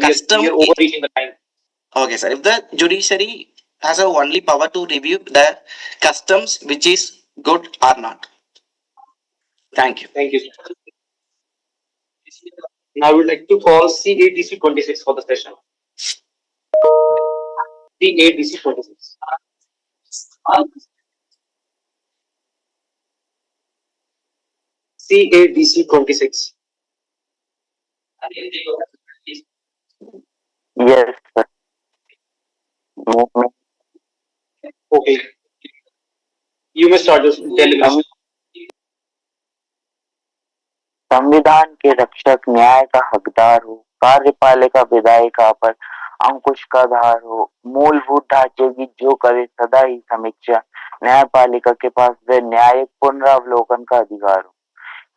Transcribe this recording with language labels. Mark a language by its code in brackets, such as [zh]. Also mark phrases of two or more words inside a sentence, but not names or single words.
[en] custom. We are overreaching the time. Okay, sir. If the judiciary has a only power to review the customs which is good or not. Thank you. Thank you, sir. Now I would like to call CADC 26 for the session. CADC 26. CADC 26. Yes, sir. Movement. Okay, you may start your deliberation. [hi] संविधान के रक्षक न्याय का हकदार हो, कार्यपालिका विधायिका पर अंकुश का धार हो, मूलभूत ढांचे की जो करे सदा ही समीक्षा, न्यायपालिका के पास वे न्यायिक पुनरावलोकन का अधिकार हो।